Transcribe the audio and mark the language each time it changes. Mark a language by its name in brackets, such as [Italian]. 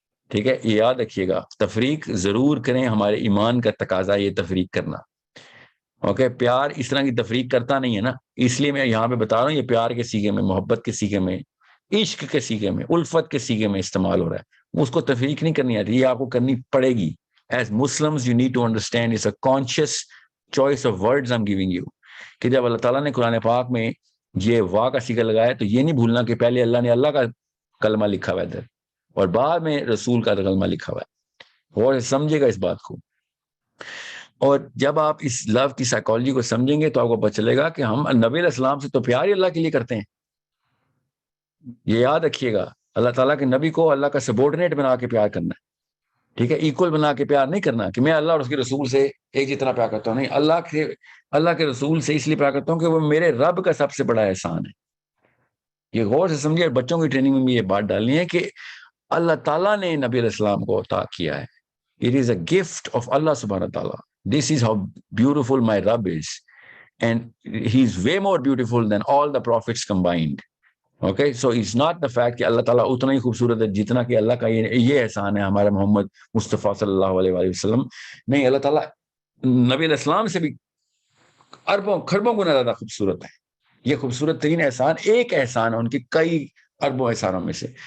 [Urdu] ٹھیک ہے, یہ یاد رکھیے گا. تفریق ضرور کریں, ہمارے ایمان کا تقاضا یہ تفریق کرنا. اوکے, پیار اس طرح کی تفریق کرتا نہیں ہے نا, اس لیے میں یہاں پہ بتا رہا ہوں یہ پیار کے سیغے میں, محبت کے سیغے میں, عشق کے سیغے میں, الفت کے سیغے میں استعمال ہو رہا ہے. اس کو تفریق نہیں کرنی آتی, یہ آپ کو کرنی پڑے گی. [English] As Muslims you need to understand it's a conscious choice of words I'm giving you. [Urdu] کہ جب اللہ تعالیٰ نے قرآن پاک میں یہ وا کا سیغہ لگایا تو یہ نہیں بھولنا کہ پہلے اللہ نے اللہ کا کلمہ لکھا ہوا ہے ادھر اور بعد میں رسول کا کلمہ لکھا ہوا ہے. اور سمجھے گا اس بات کو. اور جب آپ اس لو کی سائیکالوجی کو سمجھیں گے تو آپ کو پتہ چلے گا کہ ہم نبی علیہ السلام سے تو پیار ہی اللہ کے لیے کرتے ہیں. یہ یاد رکھیے گا, اللہ تعالیٰ کے نبی کو اللہ کا سبورڈینیٹ بنا کے پیار کرنا ہے. ٹھیک ہے, ایکول بنا کے پیار نہیں کرنا کہ میں اللہ اور اس کے رسول سے ایک جتنا پیار کرتا ہوں. نہیں, اللہ کے رسول سے اس لیے پیار کرتا ہوں کہ وہ میرے رب کا سب سے بڑا احسان ہے. یہ غور سے سمجھے. بچوں کی ٹریننگ میں بھی یہ بات ڈالنی ہے کہ اللہ تعالیٰ نے نبی علیہ السلام کو عطا کیا ہے. [English] It is a gift of Allah subhanahu wa ta'ala. This is how beautiful my Rabb is. And he is way more beautiful than all the prophets combined. Okay, so it's not the fact [Urdu] کہ اللہ تعالیٰ اتنا ہی خوبصورت ہے جتنا کہ اللہ کا یہ احسان ہے ہمارا محمد مصطفیٰ صلی اللہ علیہ وآلہ وسلم. نہیں, اللہ تعالیٰ نبی علیہ السلام سے بھی اربوں کھربوں گنا زیادہ خوبصورت ہے. یہ خوبصورت ترین احسان ایک احسان ہے ان کے کئی اربوں احسانوں میں سے.